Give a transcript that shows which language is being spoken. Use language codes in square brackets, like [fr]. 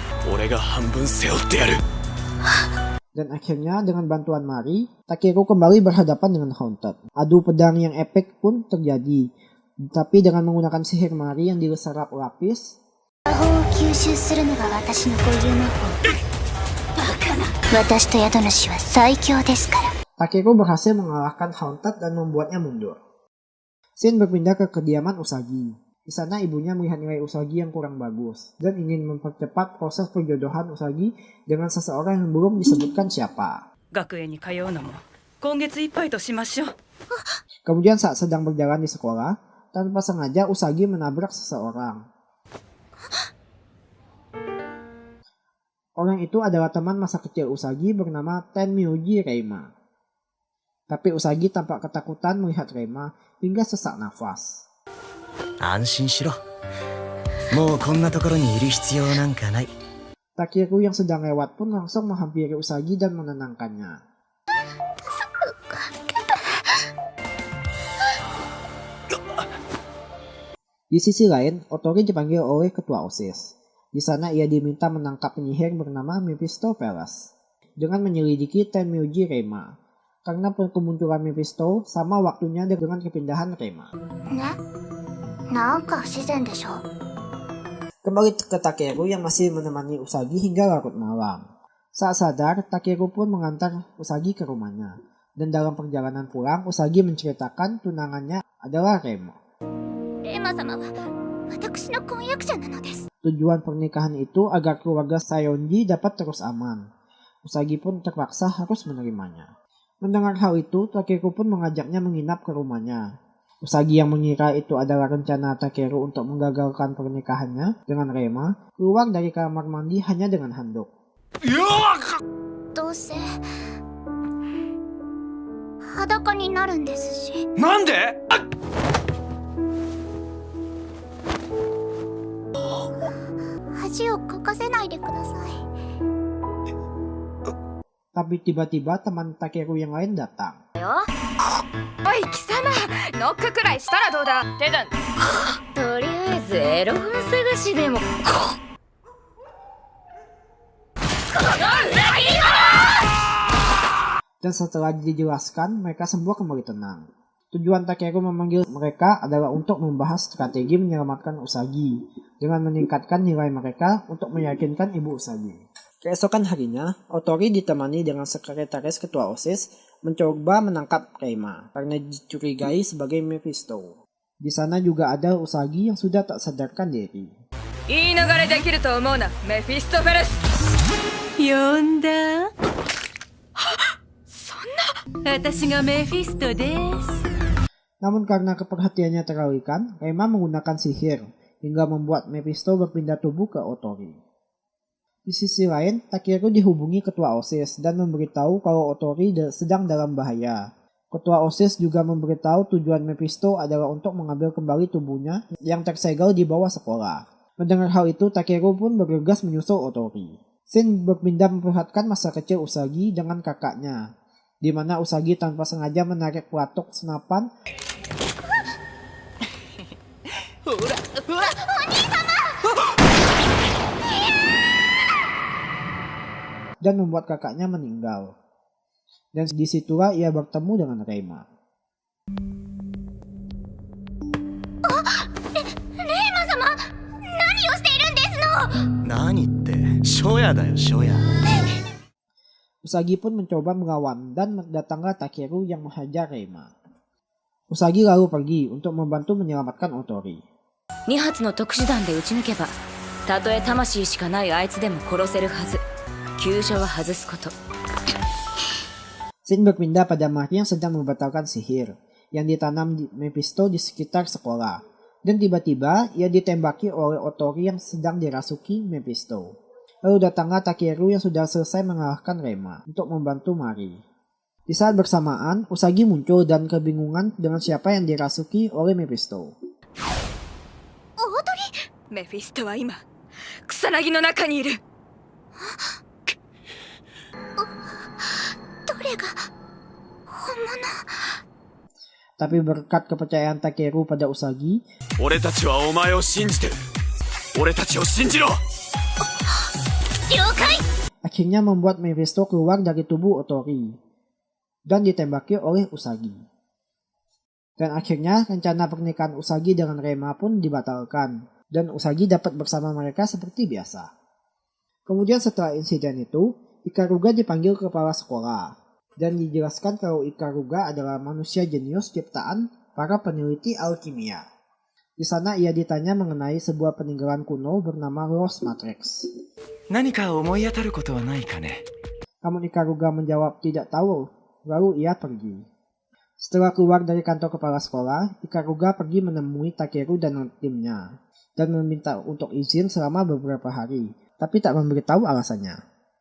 [ja] 俺が半分背負ってやる。 [id] Dan akhirnya dengan bantuan Mari, Takeru kembali berhadapan dengan Haunted. Adu pedang yang epik pun terjadi. Tapi dengan menggunakan sihir Mari yang diserap lapis, [ja] 魔法を吸収するのが私の固有魔法。バカな。私と宿主は最強ですから。 [id] Takeru berhasil mengalahkan Haunted dan membuatnya mundur. Shin berpindah ke kediaman Usagi. Di sana ibunya melihat nilai Usagi yang kurang bagus dan ingin mempercepat proses perjodohan Usagi dengan seseorang yang belum disebutkan siapa. [ja] 学園に通うのも今月いっぱいとしましょう。 [id] Kemudian saat sedang berjalan di sekolah, tanpa sengaja Usagi menabrak seseorang. Orang itu adalah teman masa kecil Usagi bernama Tenmyuji Reima. Tapi Usagi tampak ketakutan melihat Reima hingga sesak nafas. [ja] 安心しろ。もうこんなところにいる必要なんかない。 [id] Takeru yang sedang lewat pun langsung menghampiri Usagi dan menenangkannya. Di sisi lain, Otori dipanggil oleh ketua OSIS. Di sana ia diminta menangkap penyihir bernama Mephistopheles dengan menyelidiki Tenmyuji Reima. Karena kemunculan Mephisto sama waktunya dengan kepindahan Reima. [ja] なんか不自然でしょ。 [id] Kembali ke Takeru yang masih menemani Usagi hingga larut malam. Saat sadar, Takeru pun mengantar Usagi ke rumahnya. Dan dalam perjalanan pulang, Usagi menceritakan tunangannya adalah Remo. [ja] レイマ様は私の婚約者なのです。 [id] Tujuan pernikahan itu agar keluarga Sayonji dapat terus aman. Usagi pun terpaksa harus menerimanya. Mendengar hal itu, Takeru pun mengajaknya menginap ke rumahnya. Usagi yang mengira itu adalah rencana Takeru untuk menggagalkan pernikahannya dengan Reima, keluar dari kamar mandi hanya dengan handuk. [ja] どうせ裸になるんですし。なんで？恥をかかせないでください。 [id] Tapi tiba-tiba teman Takeru yang lain datang. [ja] おい貴様ノックくらいしたらどうだ。手だ。とりあえずエロ本探しでも。 [id] Dan setelah dijelaskan, mereka semua kembali tenang. Tujuan Takeru memanggil mereka adalah untuk membahas strategi menyelamatkan Usagi dengan meningkatkan nilai mereka untuk meyakinkan ibu Usagi. Keesokan harinya, Otori ditemani dengan sekretaris ketua OSIS mencoba menangkap Reima karena dicurigai sebagai Mephisto. Di sana juga ada Usagi yang sudah tak sadarkan diri. [ja] 言い逃れできると思うなメフィストフェレス。呼んだ？そんな。私がメフィストです。 [id] Namun karena keperhatiannya teralihkan, Reima menggunakan sihir hingga membuat Mephisto berpindah tubuh ke Otori. Di sisi lain, Takeru dihubungi ketua OSIS dan memberitahu kalau Otori sedang dalam bahaya. Ketua OSIS juga memberitahu tujuan Mephisto adalah untuk mengambil kembali tubuhnya yang tersegel di bawah sekolah. Mendengar hal itu, Takeru pun bergegas menyusul Otori. Shin berpindah memperlihatkan masa kecil Usagi dengan kakaknya, di mana Usagi tanpa sengaja menarik pelatuk senapan dan membuat kakaknya meninggal. Dan disitulah ia bertemu dengan Reima. [ja] レイマ様、何をしているんですの。何って初夜だよ初夜。 [id] Usagi pun mencoba melawan dan datanglah Takeru yang menghajar Reima. Usagi lalu pergi untuk membantu menyelamatkan Otori. [ja] 2発の特殊弾で撃ち抜けば、たとえ魂しかないあいつでも殺せるはず。急所は外すこと。 [id] Shin berpindah pada Mari yang sedang membatalkan sihir yang ditanam di Mephisto di sekitar sekolah. Dan tiba-tiba ia ditembaki oleh Otori yang sedang dirasuki Mephisto. Lalu datanglah Takeru yang sudah selesai mengalahkan Reima untuk membantu Mari. Di saat bersamaan, Usagi muncul dan kebingungan dengan siapa yang dirasuki oleh Mephisto. [ja] メフィストは今草薙の中にいる。どれが本物。 [id] Tapi berkat kepercayaan Takeru pada Usagi, [ja] 俺たちはお前を信じてる。俺たちを信じろ。 [id] akhirnya membuat Mephisto keluar dari tubuh Otori dan ditembaki oleh Usagi. Dan akhirnya rencana pernikahan Usagi dengan Rema pun dibatalkan dan Usagi dapat bersama mereka seperti biasa. Kemudian setelah insiden itu, Ikaruga dipanggil ke kepala sekolah dan dijelaskan kalau Ikaruga adalah manusia jenius ciptaan para peneliti alkimia. Di sana ia ditanya mengenai sebuah peninggalan kuno bernama Lost Matrix. [ja] 何か思い当たることはないかね。 [id] Namun Ikaruga menjawab tidak tahu, lalu ia pergi. Setelah keluar dari kantor kepala sekolah, Ikaruga pergi menemui Takeru dan timnya dan meminta untuk izin selama beberapa hari, tapi tak memberitahu alasannya.